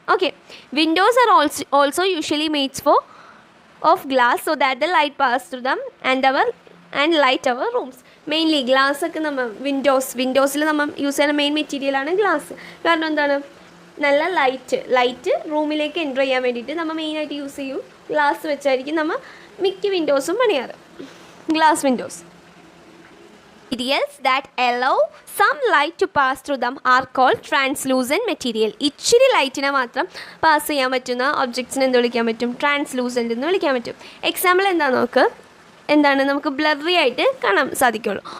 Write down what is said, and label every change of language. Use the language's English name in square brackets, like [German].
[English] Okay, windows are also usually mades of glass so that the light pass through them and light our rooms. [Malayalam] Mainly ഗ്ലാസ്സൊക്കെ നമ്മൾ വിൻഡോസിൽ നമ്മൾ use ചെയ്യുന്ന main മെറ്റീരിയലാണ് glass. കാരണം എന്താണ്, നല്ല light റൂമിലേക്ക് എൻ്റർ ചെയ്യാൻ വേണ്ടിയിട്ട് നമ്മൾ മെയിനായിട്ട് യൂസ് ചെയ്യും ഗ്ലാസ് വെച്ചായിരിക്കും നമ്മൾ മിക്ക വിൻഡോസും പണിയാറ്, glass Windows. [English] Materials that allow some light to pass through them are called translucent material. [Malayalam] ഇച്ചിരി ലൈറ്റിനെ മാത്രം പാസ് ചെയ്യാൻ പറ്റുന്ന ഒബ്ജക്ട്സിനെ എന്ത് വിളിക്കാൻ പറ്റും, ട്രാൻസ്ലൂസൻ്റ് എന്ന് വിളിക്കാൻ പറ്റും. എക്സാമ്പിൾ എന്താ നോക്ക്, എന്താണ് നമുക്ക് ബ്ലറി ആയിട്ട് കാണാൻ സാധിക്കുള്ളൂ.